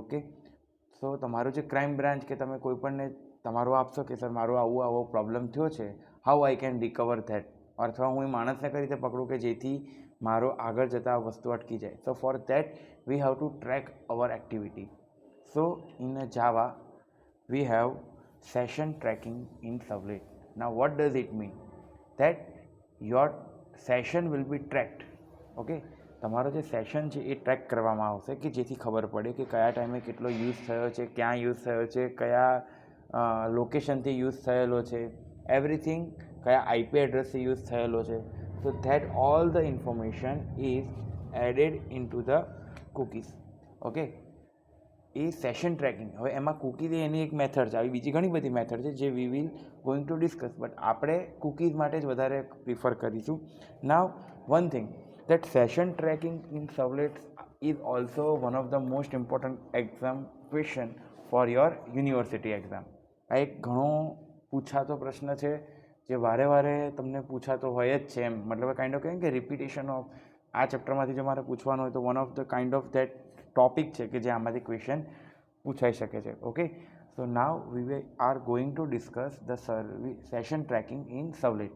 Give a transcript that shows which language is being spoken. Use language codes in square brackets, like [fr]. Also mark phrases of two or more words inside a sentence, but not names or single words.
[gu] ઓકે, સો તમારું જે [en] crime branch [gu] કે તમે કોઈ પણને તમારું આપશો કે સર મારો આવો પ્રોબ્લેમ થયો છે, [en] how I can recover that, [gu] અથવા હું એ માણસને કઈ રીતે પકડું કે જેથી મારો આગળ જતાં આ વસ્તુ અટકી જાય. [en] So for that we have to track our activity. So in Java we have session tracking in Servlet. Now what does it mean? That your session will be tracked. [gu] Okay, તમારો જે સેશન છે એ ટ્રેક કરવામાં આવશે કે જેથી ખબર પડે કે કયા ટાઈમે કેટલો યુઝ થયો છે, ક્યાં યુઝ થયો છે, કયા લોકેશનથી યુઝ થયેલો છે, એવરીથિંગ, કયા [en] IP addressથી [gu] યુઝ થયેલો છે. [en] So that all the information is added in to the cookies. Okay, એ session tracking. [gu] હવે એમાં કૂકીઝ એની એક મેથડ છે, આવી બીજી ઘણી બધી મેથડ છે જે [en] we will going to discuss, [gu] બટ આપણે કૂકીઝ માટે જ વધારે પ્રિફર કરીશું. [en] Now one thing that session tracking in Servlets is also one of the most important exam question for your university exam. [gu] આ એક ઘણો પૂછાતો પ્રશ્ન છે જે વારે વારે તમને પૂછાતો હોય જ છે. એમ મતલબ [en] kind of [gu] કહીએ કે [en] repetition of [gu] આ ચેપ્ટરમાંથી જો મારે પૂછવાનું હોય તો [en] one of the kind of that topic [gu] છે કે જે આમાંથી ક્વેશ્ચન પૂછાઈ શકે છે. [en] Okay, so now we are going to discuss the session tracking in [gu] Servlets.